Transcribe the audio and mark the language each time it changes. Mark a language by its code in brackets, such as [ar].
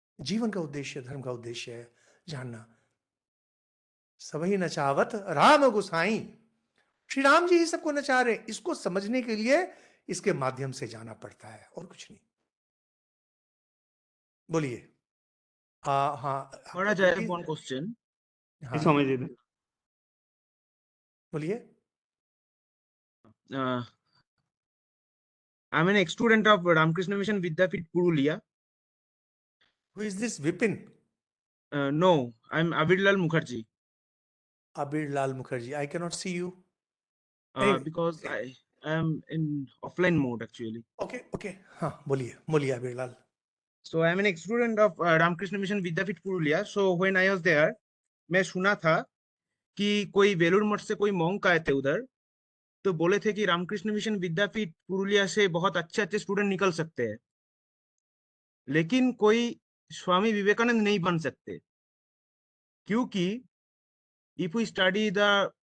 [hi] जीवन का उद्देश्य, धर्म का उद्देश्य है जानना। सबही नचावत राम गुसाई, श्री राम जी ही सबको नचा रहे, इसको समझने के लिए इसके माध्यम से जाना पड़ता है और कुछ नहीं। बोलिए। हाँ [en] Maharaj, I have one question. [hi] हाँ स्वामी जी बोलिए। [en] Uh, I'm an ex-student of Ramakrishna Mission Vidyapit Purulia. Who is this Vipin? No, I'm Abirlal Mukherjee. Abir Lal Mukherjee, I cannot see you. Anyway, Because I am in offline mode actually. [hi] okay हाँ बोलिए Abir Lal. [en] So I'm an ex-student of Ramakrishna Mission Vidyapit Purulia. So when I was there, [hi] मैं सुना था कि कोई वेलुर मठ से कोई मॉन्क आए थे उधर, तो बोले थे कि रामकृष्ण मिशन विद्यापीठ पुरुलिया से बहुत अच्छे अच्छे स्टूडेंट निकल सकते हैं, लेकिन कोई स्वामी विवेकानंद नहीं बन सकते, क्योंकि [en] if we study the